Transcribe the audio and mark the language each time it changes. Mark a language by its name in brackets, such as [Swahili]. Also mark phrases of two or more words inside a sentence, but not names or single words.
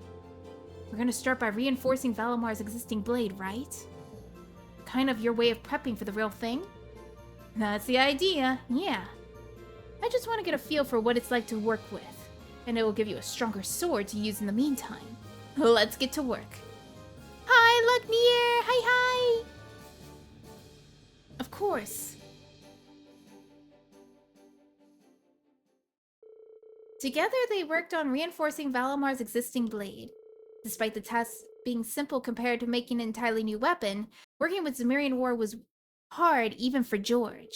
[English] We're gonna start by reinforcing Valamar's existing blade, right? Kind of your way of prepping for the real thing? That's the idea, yeah. I just want to get a feel for what it's like to work with. And it will give you a stronger sword to use in the meantime. Let's get to work. Hi, Luckneer! Hi, hi! Of course. Together, they worked on reinforcing Valamar's existing blade. Despite the task being simple compared to making an entirely new weapon, working with Zemurian ore was hard even for George.